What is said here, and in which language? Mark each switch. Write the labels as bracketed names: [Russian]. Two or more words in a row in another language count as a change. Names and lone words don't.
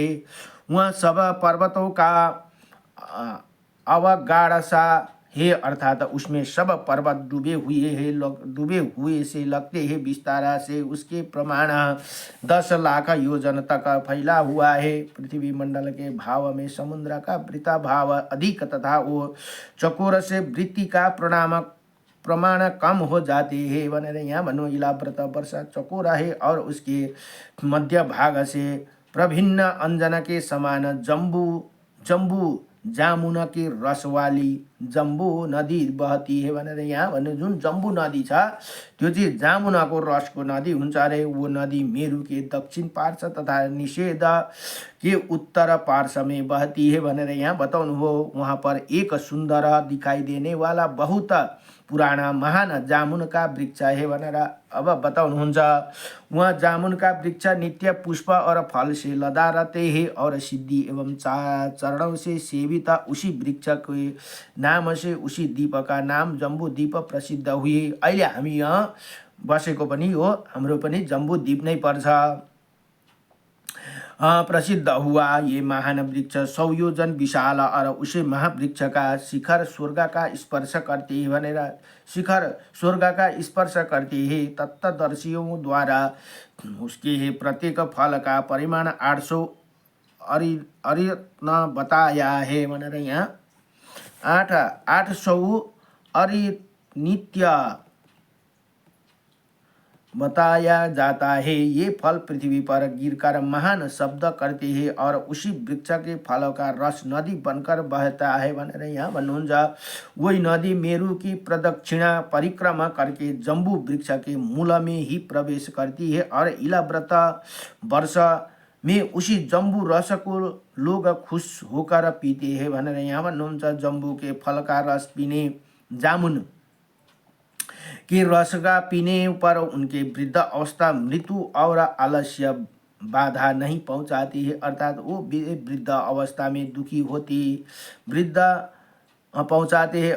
[Hindi] वहाँ सब पर्वतों का अवगाढ़ सा है अर्थात उसमें सब पर्वत डूबे हुए से लगते हैं। विस्तारा से उसके प्रमाण 10 लाख योजन तक फैला हुआ है। पृथ्वी मंडल के भाव में समुद्र का वृत्ता भाव अधिक तथा वो चकोर से वृत्ति का प्रमाण कम हो जाते हैं [Nepali] भनेर यहाँ भन्नु। [Hindi] इलाव्रत वर्ष चकोरा है और उसके मध्य भाग से प्रभिन्न अंजन के समान जम्बू जामुन की रस वाली जम्बू नदी बहती है [Nepali] भनेर यहाँ भन्नु। जुन जम्बू नदी छ त्यो चाहिँ जामुनाको रसको नदी हुन्छ अरे। [Hindi] वो नदी मेरु के दक्षिण पार्श्व तथा निषेध के उत्तर पार्श्व में बहती है [Nepali] भनेर यहाँ बताउनु हो। [Hindi] वहाँ पर एक सुन्दर दिखाई देने वाला बहुत पुराना महान जामुन का वृक्ष है [Nepali] भनेर अब बताउनुहुन्छ। [Hindi] वहाँ जामुन का वृक्ष नित्य पुष्प और फल से लदा रहते हैं और सिद्धि एवं चरणों से सेवित उसी वृक्ष के नाम से उसी द्वीप का नाम जम्बू द्वीप प्रसिद्ध हुए। [Nepali] अहिले हामी यहाँ बसेको पनि हो, हाम्रो पनि जम्बू द्वीप नै पर्छ। [Hindi] प्रसिद्ध हुआ ये महान वृक्ष 100 योजन विशाल और उसे महावृक्ष का शिखर स्वर्ग का स्पर्श करते हैं भनेर। शिखर स्वर्ग का स्पर्श करते हैं। तत्वदर्शियों द्वारा उसके प्रत्येक फल का परिमाण 800 अरित्न बताया है [Nepali] भनेर यहाँ [Hindi] 800 अरिनित्य बताया जाता है। ये फल पृथ्वी पर गिरकर महान शब्द करते हैं और उसी वृक्ष के फलों का रस नदी बनकर बहता है [Nepali] भनेर यहाँ भन्नुहुन्छ। [Hindi] वही नदी मेरु की प्रदक्षिणा परिक्रमा करके जम्बू वृक्ष के मूल में ही प्रवेश करती है और इलाव्रत वर्ष में उसी जम्बू रस को लोग खुश होकर पीते हैं [Nepali] भनेर यहाँ भन्नुहुन्छ। [Hindi] जम्बू के फल का रस पीने, जामुन कि रस का पीने पर उनके वृद्ध अवस्था मृत्यु और आलस्य बाधा नहीं पहुंचाती है। अर्थात वो वृद्ध अवस्था में दुखी होती वृद्ध पहुंचाते हैं।